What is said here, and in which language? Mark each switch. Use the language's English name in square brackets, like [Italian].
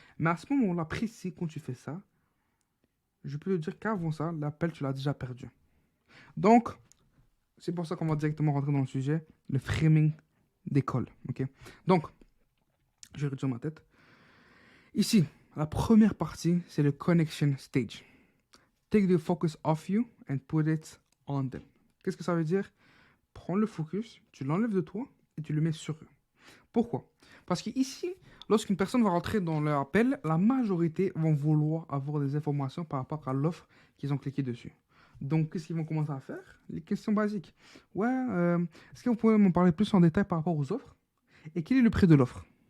[French] Mais à ce moment-là, précis, quand tu fais ça, je peux te dire qu'avant ça, l'appel, tu l'as déjà perdu. Donc, c'est pour ça qu'on va directement rentrer dans le sujet, le framing d'école. Ok. Donc, je vais réduire ma tête. Ici, la première partie, c'est le connection stage. [English] Take the focus off you and put it on them. [French] Qu'est-ce que ça veut dire? Prends le focus, tu l'enlèves de toi et tu le mets sur eux. Pourquoi? Parce qu'ici, lorsqu'une personne va rentrer dans leur appel, la majorité vont vouloir avoir des informations par rapport à l'offre qu'ils ont cliqué dessus. Donc, qu'est-ce qu'ils vont commencer à faire? Les questions basiques. Ouais, est-ce que vous pouvez m'en parler plus en détail par rapport aux offres? Et quel est le prix de l'offre?